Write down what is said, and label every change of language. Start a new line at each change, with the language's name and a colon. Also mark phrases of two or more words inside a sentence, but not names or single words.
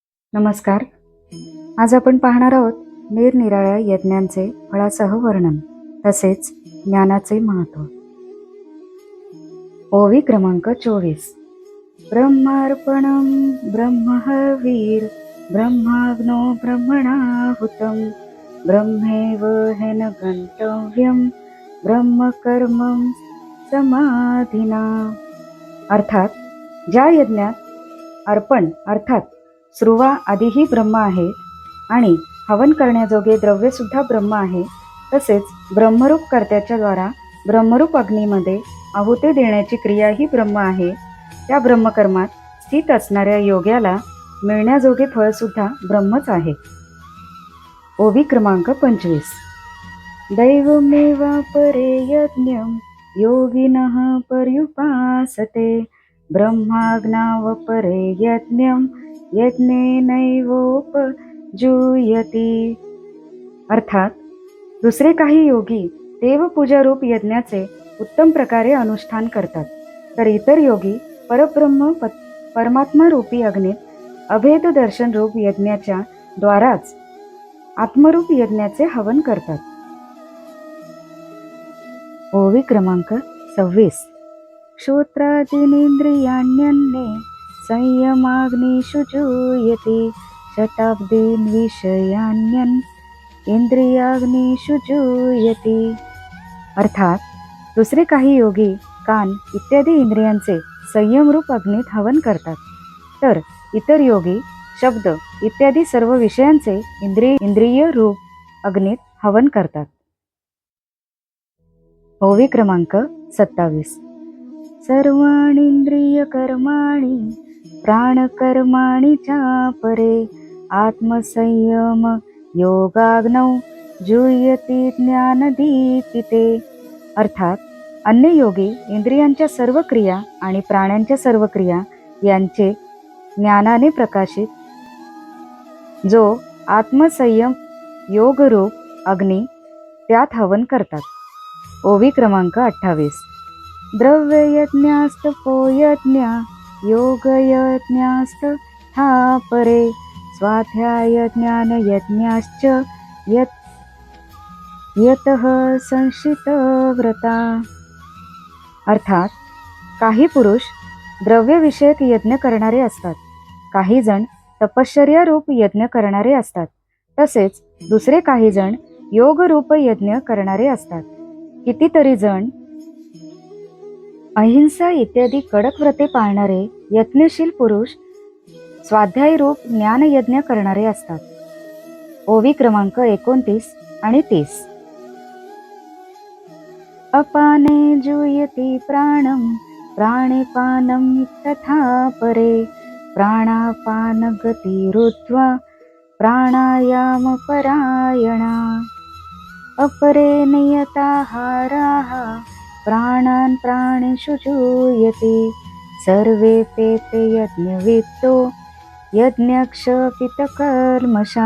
Marathi: नमस्कार. आज आपण पाहणार आहोत निरनिराळ्या यज्ञांचे फळासह वर्णन तसेच ज्ञानाचे महत्त्व. ओवी क्रमांक 24.
Sanskrit: ब्रह्मार्पणं ब्रह्महवीर ब्रह्माग्नो ब्रह्मणाहुतं ब्रह्मेव हेन गंतव्यं ब्रह्मकर्मं समाधिना.
Marathi: अर्थात ज्या यज्ञात अर्पण अर्थात श्रुवा आदिही ब्रह्म आहे आणि हवन करण्याजोगे द्रव्य सुद्धा ब्रह्म आहे, तसेच ब्रह्मरूप कर्त्याच्या द्वारा ब्रह्मरूप अग्नीमध्ये आहुती देण्याची क्रियाही ब्रह्म आहे. त्या ब्रह्मकर्मात स्थित असणाऱ्या योग्याला मिळण्याजोगे फळ सुद्धा ब्रह्मच आहे. ओवी क्रमांक 25.
Sanskrit: दैवमेवापरे यज्ञं योगिनः पर्युपासते ब्रह्माग्नावपरे यज्ञं यज्ञेनैवोपजुयते.
Marathi: अर्थात दुसरे काही योगी देवपूजारूप यज्ञाचे उत्तम प्रकारे अनुष्ठान करतात, तर इतर योगी परब्रह्म परमात्मा रूपी अग्नीत अभेद दर्शन रूप यज्ञाच्या द्वाराच आत्मरूप यज्ञाचे हवन करतात. ओवी क्रमांक 26.
Sanskrit: श्रोत्रादीनिंद्रियाण्यन्ये संयमाग्निषु जुयते शताब्दीन् विषयान्यन् इंद्रियाग्निषु जुयते.
Marathi: अर्थात दुसरे काही योगी कान इत्यादी इंद्रियांचे संयमरूप अग्नीत हवन करतात, तर इतर योगी शब्द इत्यादी सर्व विषयांचे इंद्रिय रूप अग्नीत हवन करतात. ओवी क्रमांक 27.
Sanskrit: सर्वाणींद्रियकर्माणि प्राणकर्माणि चापरे आत्मसंयम योगाग्नौ जुयति ज्ञानदीपिते.
Marathi: अर्थात अन्य योगी इंद्रियांच्या सर्व क्रिया आणि प्राण्यांच्या सर्व क्रिया यांचे ज्ञानाने प्रकाशित जो आत्मसंयम योगरूप अग्नी त्यात हवन करतात. ओवी क्रमांक 28.
Sanskrit: द्रव्ययज्ञास्तपो यज्ञ योगयज्ञास्तथा परे स्वाध्यायज्ञानयज्ञाश्च यतः संशितव्रता.
Marathi: अर्थात काही पुरुष द्रव्यविषयक यज्ञ करणारे असतात, काही जण तपश्चर्या रूप यज्ञ करणारे असतात, तसेच दुसरे काही जण योगरूप यज्ञ करणारे असतात. कितीतरी जण अहिंसा इत्यादी कडक व्रते पाळणारे यत्नशील पुरुष स्वाध्याय रूप ज्ञानयज्ञ करणारे असतात. ओवी क्रमांक 29 आणि 30.
Sanskrit: अपाने जुयति प्राणं प्राणे पानं तथा परे प्राणापानगतिरुद्ध्वा प्राणायामपरायणा. अपरे नियताहाराः प्राणान् प्राणेषु जुयति सर्वेऽप्येते यज्ञविद्दो यज्ञक्षपितकल्मषा.